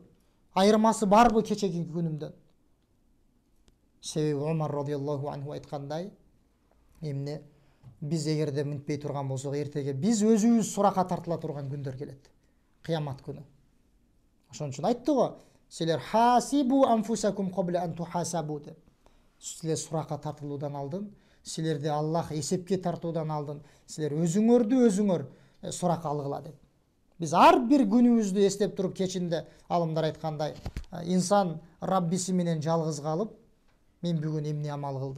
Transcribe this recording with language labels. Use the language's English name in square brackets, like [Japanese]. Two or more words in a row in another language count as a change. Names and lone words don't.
[Kyrgyz] Айырмасы барбы кечеги күнүмдөн? Себеби Умар [Arabic] رضي الله عنه [Kyrgyz] айткандай, эмне биз эгерде мынтпей турган болсок, эртеге биз өзүбүз суракка тартыла турган күндөр келет. Кыямат күнү. Ошон үчүн айтты го, силер [Arabic] حاسبوا أنفسكم قبل أن تحاسبوا [Kyrgyz] деп. Силер суракка тартылуудан алдын, силерди Аллах эсепке тартуудан алдын, силер өзүңөр суракка алгыла деп. Биз ар бир күнүбүздү эстеп туруп, кечинде алымдар айткандай, инсан Раббиси менен жалгыз калып, мен бүгүн эмне амал кылдым?